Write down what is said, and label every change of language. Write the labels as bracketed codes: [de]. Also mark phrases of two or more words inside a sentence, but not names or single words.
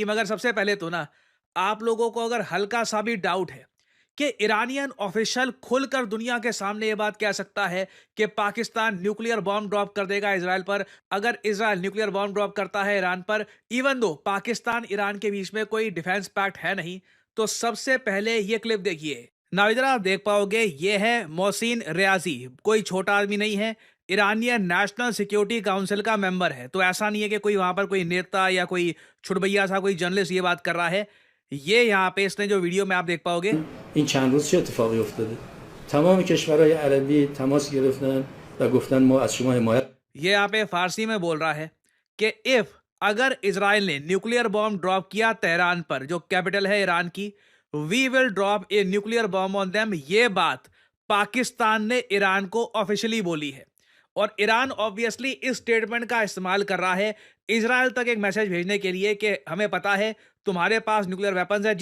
[hi] मगर सबसे पहले तो ना, आप लोगों को अगर हल्का सा भी डाउट है कि [en] Iranian official [hi] खुलकर दुनिया के सामने ये बात कह सकता है कि पाकिस्तान [en] nuclear bomb drop [hi] कर देगा इसराइल पर, अगर इसराइल [en] nuclear bomb drop [hi] करता है ईरान पर, [en] even though [hi] पाकिस्तान ईरान के बीच में कोई [en] defense pact [hi] है नहीं, तो सबसे पहले ये क्लिप देखिए। नाउ इधर आप देख पाओगे, ये है मोहसिन रियाजी। कोई छोटा आदमी नहीं है, ईरानियन नेशनल सिक्योरिटी काउंसिल का मेंबर है। तो ऐसा नहीं है कि कोई वहां पर कोई नेता या कोई छुटभैया सा कोई जर्नलिस्ट ये बात कर रहा है। ये यहाँ पे इसने जो वीडियो में आप देख पाओगे, [fa] این چند روز چه اتفاقی افتاده؟ تمام کشورهای عربی تماس گرفتن و گفتن ما از شما حمایت [hi] ये यहाँ पे फारसी में बोल रहा है कि इफ अगर इसराइल ने [en] nuclear bomb drop [hi] किया तेहरान पर, जो कैपिटल है ईरान की, [en] we will drop a nuclear bomb on them. [hi] ये बात पाकिस्तान ने ईरान को ऑफिशियली बोली है और ईरान ऑब्वियसली इस स्टेटमेंट का इस्तेमाल कर रहा है इसराइल तक एक मैसेज भेजने के लिए कि हमें पता है तुम्हारे पास [en] nuclear weapons [hi] है।